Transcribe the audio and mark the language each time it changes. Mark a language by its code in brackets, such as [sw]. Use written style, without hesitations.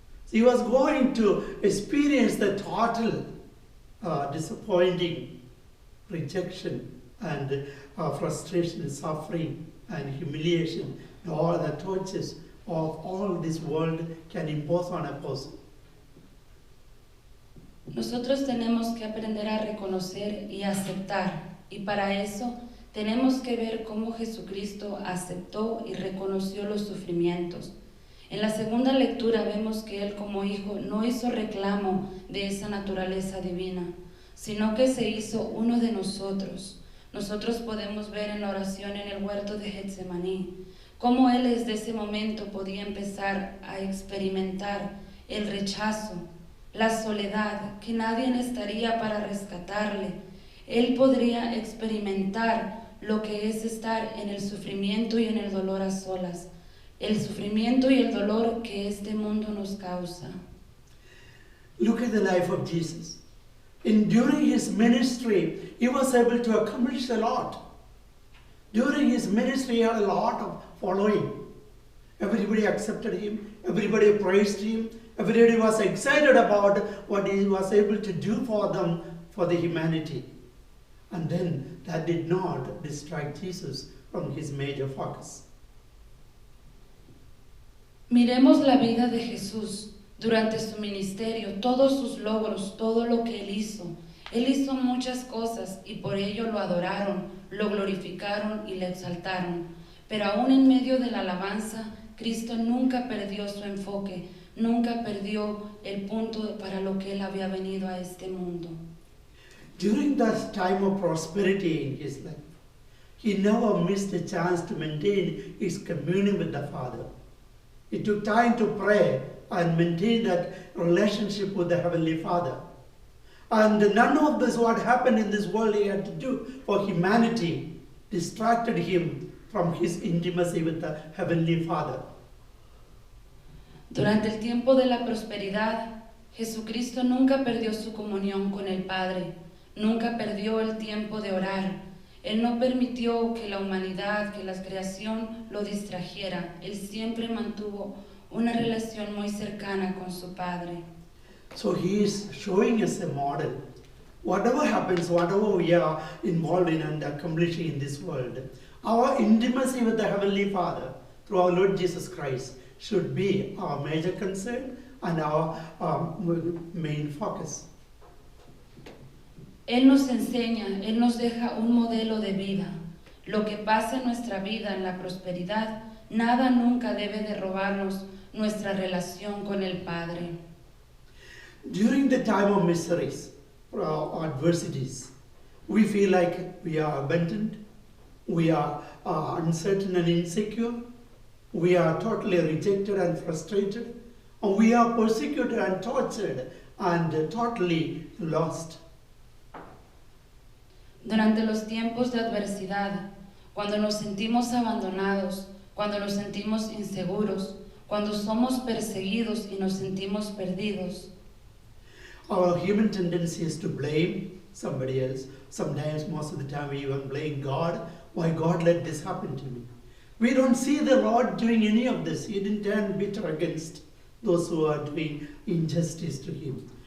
[en] He was going to experience the total disappointing rejection and frustration, suffering and humiliation, and all the tortures of all this world can impose on a person. [es] Nosotros tenemos que aprender a reconocer y aceptar, y para eso tenemos que ver cómo Jesucristo aceptó y reconoció los sufrimientos. En la segunda lectura vemos que Él como Hijo no hizo reclamo de esa naturaleza divina, sino que se hizo uno de nosotros. Nosotros podemos ver en la oración en el huerto de Getsemaní cómo Él desde ese momento podía empezar a experimentar el rechazo, la soledad, que nadie estaría para rescatarle. Él podría experimentar lo que es estar en el sufrimiento y en el dolor a solas, el sufrimiento y el dolor que este mundo nos causa. [en] Look at the life of Jesus. During his ministry, he was able to accomplish a lot. During his ministry, he had a lot of following. Everybody accepted him, everybody praised him, everybody was excited about what he was able to do for them, for the humanity. And then that did not distract Jesus from his major focus. [es] Miremos la vida de Jesús durante su ministerio, todos sus logros, todo lo que Él hizo. Él hizo muchas cosas y por ello lo adoraron, lo glorificaron y le exaltaron. Pero aún en medio de la alabanza, Cristo nunca perdió su enfoque, nunca perdió el punto para lo que Él había venido a este mundo. [en] During that time of prosperity in his life, he never missed a chance to maintain his communion with the Father. He took time to pray and maintain that relationship with the Heavenly Father. And none of this what happened in this world he had to do for humanity distracted him from his intimacy with the Heavenly Father. [es] Durante el tiempo de la prosperidad, Jesucristo nunca perdió su comunión con el Padre, nunca perdió el tiempo de orar. Él no permitió que la humanidad, que la creación lo distrajera. Él siempre mantuvo una relación muy cercana con su Padre. [en] So he is showing us a model. Whatever happens, whatever we are involved in and accomplishing in this world, our intimacy with the Heavenly Father through our Lord Jesus Christ should be our major concern and our main focus. [es] Él nos enseña, Él nos deja un modelo de vida. Lo que pasa en nuestra vida, en la prosperidad, nada nunca debe de robarnos nuestra relación con el Padre. [en] During the time of miseries or adversities, we feel like we are abandoned, we are uncertain and insecure, we are totally rejected and frustrated, and we are persecuted and tortured and totally lost. [es] Durante los tiempos de adversidad, cuando nos sentimos abandonados, cuando nos sentimos inseguros, cuando somos perseguidos y nos sentimos perdidos, [en] our human tendency is to blame somebody else. Sometimes, most of the time, we even blame God. Why God let this happen to me? We don't see the Lord doing any of this. He didn't turn bitter against those who are doing injustice to him.